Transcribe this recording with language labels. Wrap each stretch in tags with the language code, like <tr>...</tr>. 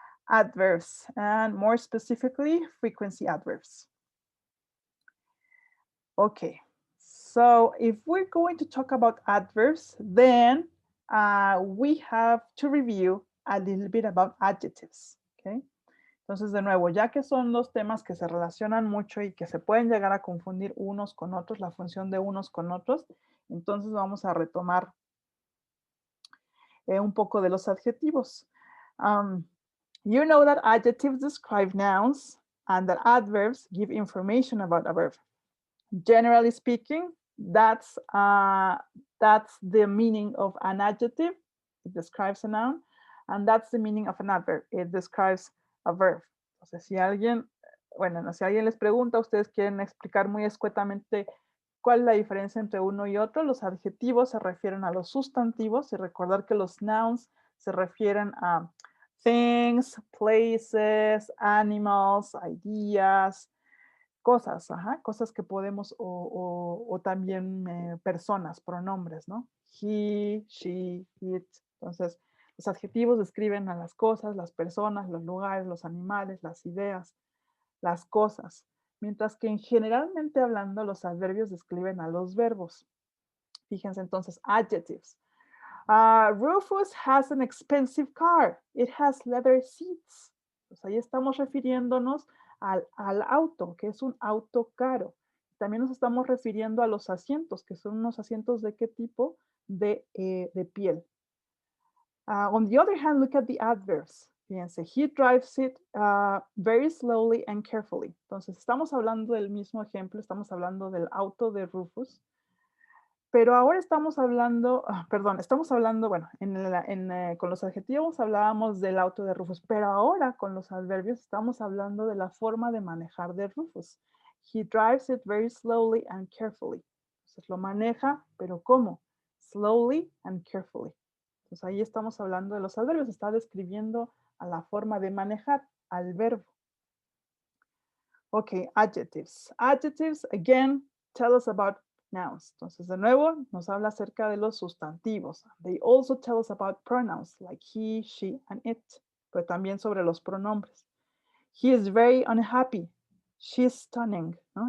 <en>Adverbs, and more specifically, frequency adverbs. Okay, so if we're going to talk about adverbs, then we have to review a little bit about adjectives. Okay.</en> <es>Entonces, de nuevo, ya que son dos temas que se relacionan mucho y que se pueden llegar a confundir unos con otros, la función de unos con otros, entonces vamos a retomar un poco de los adjetivos.</es> <en>You know that adjectives describe nouns and that adverbs give information about a verb. Generally speaking, that's the meaning of an adjective. It describes a noun, and that's the meaning of an adverb. It describes a verb.</en> <es>Entonces, si alguien les pregunta, ustedes quieren explicar muy escuetamente cuál es la diferencia entre uno y otro, los adjetivos se refieren a los sustantivos y recordar que los nouns se refieren a</es> <en>things, places, animals, ideas,</en> <es>cosas, cosas que podemos, o también personas, pronombres, ¿no? He, she, it. Entonces, los adjetivos describen a las cosas, las personas, los lugares, los animales, las ideas, las cosas. Mientras que generalmente hablando, los adverbios describen a los verbos. Fíjense entonces, adjectives.</es> <en>Rufus has an expensive car. It has leather seats.</en> <es>Pues ahí estamos refiriéndonos al auto, que es un auto caro. También nos estamos refiriendo a los asientos, que son unos asientos de qué tipo, de piel.</es> <en>On the other hand, look at the adverbs. Fíjense, he drives it very slowly and carefully.</en> <es>Entonces, estamos hablando del mismo ejemplo, estamos hablando del auto de Rufus, pero ahora estamos hablando, bueno, con los adjetivos hablábamos del auto de Rufus, pero ahora con los adverbios estamos hablando de la forma de manejar de Rufus.</es> <en>He drives it very slowly and carefully.</en> <es>Entonces lo maneja, pero ¿cómo?</es> <en>Slowly and carefully.</en> <es>Entonces ahí estamos hablando de los adverbios, está describiendo a la forma de manejar, al verbo.</es> <en>Ok, adjectives. Adjectives, again, tell us about nouns.</en> <es>Entonces, de nuevo, nos habla acerca de los sustantivos.</es> <en>They also tell us about pronouns like he, she, and it,</en> <es>pero también sobre los pronombres.</es> <en>He is very unhappy. She is stunning, ¿no?</en>